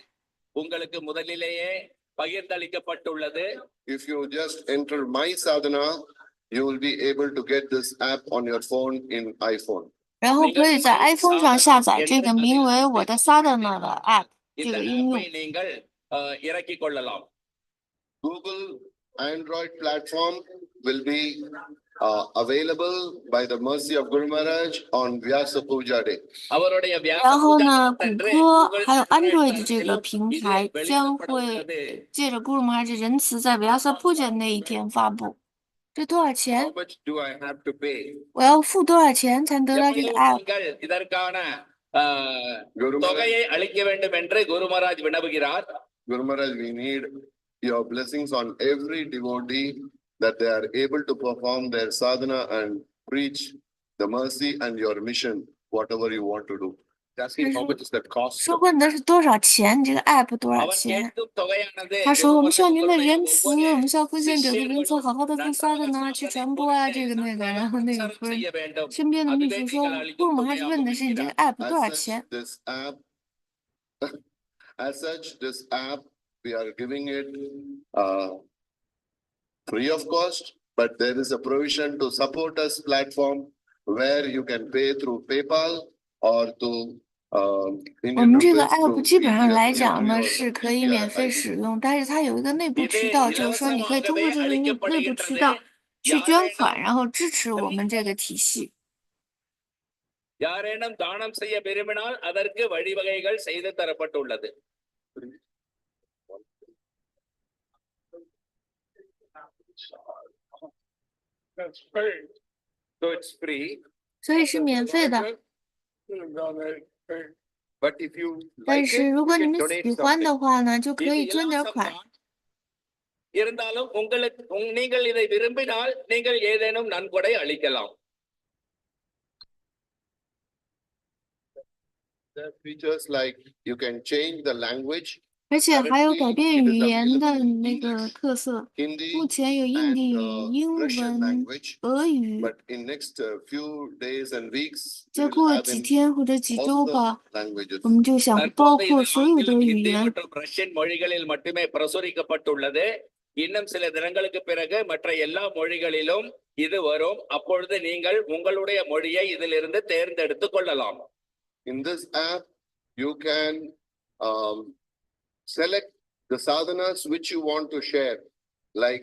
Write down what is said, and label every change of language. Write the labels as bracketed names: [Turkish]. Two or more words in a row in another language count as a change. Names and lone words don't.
[Tamil] உங்களுக்கு முதலிலேயே பகிர்ந்தளிக்கப்பட்டுள்ளது. [English] If you just enter My Sadhana, you will be able to get this app on your phone in iPhone. [Chinese] 然后可以在 iPhone 上下载这个名为我的 Sadhana 的 app 这 [Tamil] இந்த [Chinese] 个应 [Tamil] ஆப்பை [Chinese] 用。 [Tamil] நீங்கள் இறக்கிக் கொள்ளலாம். [English] Google Android platform will be available by the mercy of Guru Maharaj on Vyasa Puja Day. [Tamil] அவருடைய [Chinese] 然后呢，谷歌还有 Android 这个平台将会借着咕噜马哈这仁慈在 Vyasa Puja 那一天发布。这多少 [English] How [Chinese] 钱？ [English] much do I have to pay? [Chinese] 我要付多少钱才能得到这个 app？ [Tamil] நீங்கள் இதற்கான [English] Guru Maharaj, [Tamil] தொகையை அளிக்க வேண்டும் என்று குரு மகாராஜ் வினவுகிறார். [English] Guru Maharaj, we need your blessings on every devotee that they are able to perform their sadhana and preach the mercy and your mission, whatever you want to do. Asking how much is that cost? [Chinese] 说问的是多少钱？这个 app 多少 [Tamil] அவர் [Chinese] 钱？ [Tamil] கேட்கும் தொகையானது [Chinese] 他说：“我们需要您的 [Tamil] குரு [Chinese] 仁 [Tamil] மகாராஜ் [Chinese] 慈， [Tamil] ஒவ்வொரு [Chinese] 我们需要奉献者的仁慈， [Tamil] சிஷ்யர்களும் [Chinese] 好好的做撒的呢，去传播啊，这个那个。” 然后那个夫人 [Tamil] செய்ய வேண்டும். [Chinese] 身边的秘 [Tamil] அதுவே [Chinese] 书说 [Tamil] நீங்கள்：“ [Chinese] 布 [Tamil] அளிக்கும் [Chinese] 鲁马哈是 [Tamil] தொகையாகும் [Chinese] 问的是你这个 [Tamil] என்கிறார். [Chinese] app 多少 [English] As [Chinese] 钱 [English] such, this app, as such, this app, we are giving it free of cost, but there is a provision to support us platform where you can pay through PayPal or to [Chinese] 我 [English] Indian [Chinese] 们这个 [English] rupees app to [Chinese] 基本上 [English] UPI [Chinese] 来讲呢 [English] your [Chinese] 是可以 [English] UPI [Chinese] 免费 [English] ID. [Chinese] 使用，但是它有一个内部 [Tamil] இது [Chinese] 渠道，就是说你可以通过这个 [Tamil] இலவசமாகவே [Chinese] 内部渠 [Tamil] அளிக்கப்படுகின்றது. [Chinese] 道去捐款， [Tamil] யாரேனும் [Chinese] 然后支持我们这个体系。 [Tamil] யாரேனும் தானம் செய்ய விரும்பினால் அதற்கு வழிவகைகள் செய்து தரப்பட்டுள்ளது. [English] That's paid. So it's free. 所以是免费的。 Donate, paid. But if you [Chinese] 但 [English] like [Chinese] 是 [English] it, [Chinese] 如 [English] you [Chinese] 果你 [English] can [Chinese] 们 [English] donate [Chinese] 喜欢 [English] something. [Chinese] 的话呢，就可 [Tamil] இது [Chinese] 以捐点 [Tamil] இலவசம் [Chinese] 款。 [Tamil] தான். இருந்தாலும் உங்களுக்கு நீங்கள் இதை விரும்பினால் நீங்கள் ஏதேனும் நன்கொடை அளிக்கலாம். [English] There are features like you can change the language, [Chinese] 而且还有改变语言的那个特色。目 [English] Hindi [Chinese] 前有印 [English] and [Chinese] 地语、英 [English] Russian [Chinese] 文、 [English] language, [Chinese] 俄语。 [English] but in next few days and weeks, [Chinese] 再 [English] we will [Chinese] 过 [English] have [Chinese] 几 [English] in [Chinese] 天或者几周 [English] all [Chinese] 吧， [English] the languages. [Chinese] 我们就想包 [Tamil] தற்போது [Chinese] 括 [Tamil] இது [Chinese] 所有的 [Tamil] ஆங்கிலம், [Chinese] 语 [Tamil] ஹிந்தி [Chinese] 言。 [Tamil] மற்றும் ரஷ்யன் மொழிகளில் மட்டுமே பிரசுரிக்கப்பட்டுள்ளது. இன்னும் சில தினங்களுக்கு பிறகு மற்ற எல்லா மொழிகளிலும் இது வரும். அப்பொழுது நீங்கள் உங்களுடைய மொழியை இதிலிருந்து தேர்ந்தெடுத்துக் கொள்ளலாம். [English] In this app, you can select the sadhanas which you want to share, like